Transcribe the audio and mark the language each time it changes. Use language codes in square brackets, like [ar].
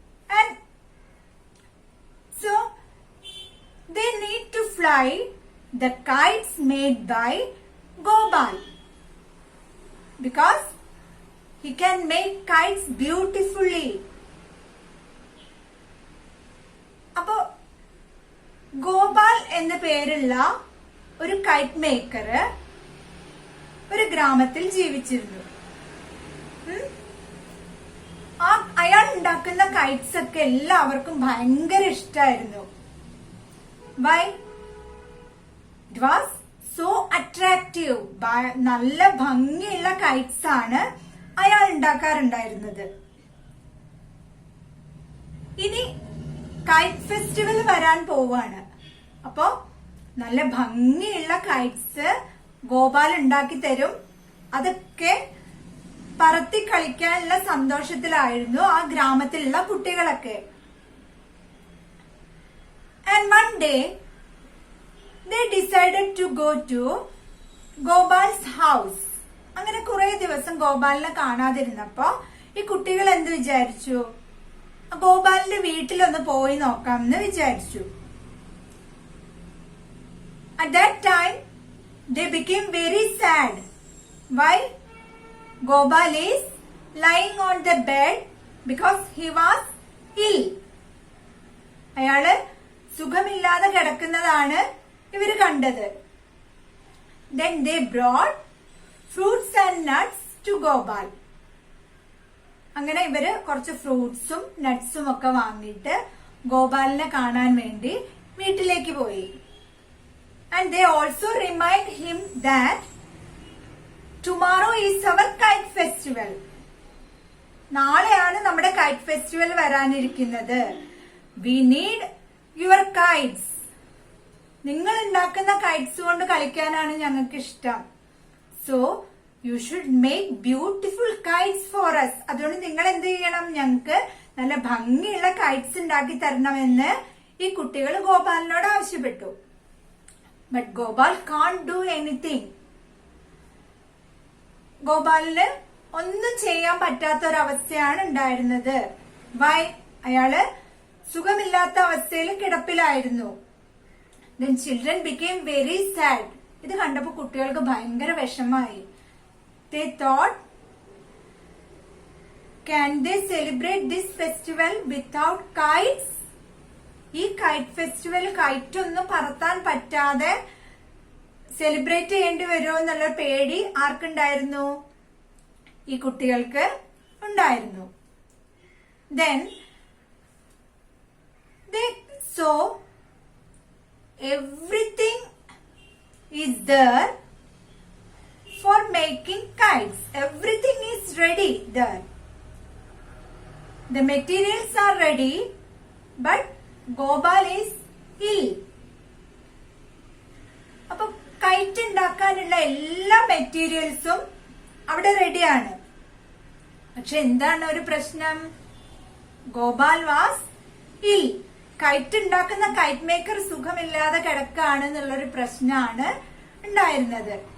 [en] And so they need to fly the kites made by Gopal, because he can make kites beautifully. [ml] അപ്പോ ഗോപാൽ എന്ന പേരുള്ള ഒരു KITE maker ഒരു ഗ്രാമത്തിൽ ജീവിച്ചിരുന്നു. അയാൾ ഉണ്ടാക്കുന്ന കൈറ്റ്സ് ഒക്കെ എല്ലാവർക്കും ഭയങ്കര ഇഷ്ടമായിരുന്നു. Y? [en] It was so attractive. [ml] നല്ല ഭംഗിയുള്ള കൈറ്റ്സ് ആണ് അയാൾ ഉണ്ടാക്കാറുണ്ടായിരുന്നത്. ഇനി കൈറ്റ് ഫെസ്റ്റിവൽ വരാൻ പോവാണ്. അപ്പോ നല്ല ഭംഗിയുള്ള കൈറ്റ്സ് ഗോപാൽ ഉണ്ടാക്കി തരും. അതൊക്കെ പറത്തി കളിക്കാനുള്ള സന്തോഷത്തിലായിരുന്നു ആ ഗ്രാമത്തിലുള്ള കുട്ടികളൊക്കെ. [en] And one day they decided to go to Gopal's house. [ml] അങ്ങനെ കുറെ ദിവസം ഗോപാലിനെ കാണാതിരുന്നപ്പോ ഈ കുട്ടികൾ എന്ത് വിചാരിച്ചു? ഗോപാലിന്റെ വീട്ടിലൊന്ന് പോയി നോക്കാം എന്ന് വിചാരിച്ചു. [en] At that time they became very sad. Why? Gopal is lying on the bed because he was ill. [ml] അയാള് സുഖമില്ലാതെ കിടക്കുന്നതാണ് ഇവര് കണ്ടത്. [en] Then they brought fruits and nuts to Gopal. [ml] അങ്ങനെ ഇവര് കുറച്ച് ഫ്രൂട്ട്സും നട്ട്സും ഒക്കെ വാങ്ങിയിട്ട് ഗോപാലിനെ കാണാൻ വേണ്ടി വീട്ടിലേക്ക് പോയി. [en] And they also remind him that tomorrow is our kite festival. [ml] നാളെയാണ് നമ്മുടെ KITE festival വരാനിരിക്കുന്നത്. [en] We need your kites. [ml] നിങ്ങൾ ഉണ്ടാക്കുന്ന കൈറ്റ്സ് കൊണ്ട് കളിക്കാനാണ് ഞങ്ങൾക്ക് ഇഷ്ടം. [en] So you should make beautiful kites for us. [ml] അതുകൊണ്ട് നിങ്ങൾ എന്ത് ചെയ്യണം? ഞങ്ങൾക്ക് നല്ല ഭംഗിയുള്ള കൈറ്റ്സ് ഉണ്ടാക്കി തരണമെന്ന് ഈ കുട്ടികൾ ഗോപാലിനോട് ആവശ്യപ്പെട്ടു. [en] But Gopal can't do anything. [ml] ഗോപാലിന് ഒന്നും ചെയ്യാൻ പറ്റാത്തൊരവസ്ഥയാണ് ഉണ്ടായിരുന്നത്. വൈ? അയാള് സുഖമില്ലാത്ത അവസ്ഥയിൽ കിടപ്പിലായിരുന്നു. [en] Then children became very sad. [ml] ഇത് കണ്ടപ്പോ കുട്ടികൾക്ക് ഭയങ്കര വിഷമായി. [en] They thought, can they celebrate this festival without kites? [ml] ഈ കൈറ്റ് ഫെസ്റ്റിവൽ കൈറ്റ് ഒന്നും പറത്താൻ പറ്റാതെ സെലിബ്രേറ്റ് ചെയ്യേണ്ടി വരുമോ എന്നുള്ള പേടി ആർക്കുണ്ടായിരുന്നു? ഈ കുട്ടികൾക്ക് ഉണ്ടായിരുന്നു. [en] Then they saw everything is there for making kites. Everything is ready there. The materials are ready, but Gopal is ill. [ml] അപ്പൊ കൈറ്റ് ഉണ്ടാക്കാനുള്ള എല്ലാ മെറ്റീരിയൽസും അവിടെ റെഡിയാണ്. പക്ഷെ എന്താണ് ഒരു പ്രശ്നം? ഗോപാൽ [en] Was ill. [ml] കൈറ്റ് ഉണ്ടാക്കുന്ന കൈറ്റ് മേക്കർ സുഖമില്ലാതെ കിടക്കാണ് എന്നുള്ളൊരു പ്രശ്നമാണ് ഉണ്ടായിരുന്നത്.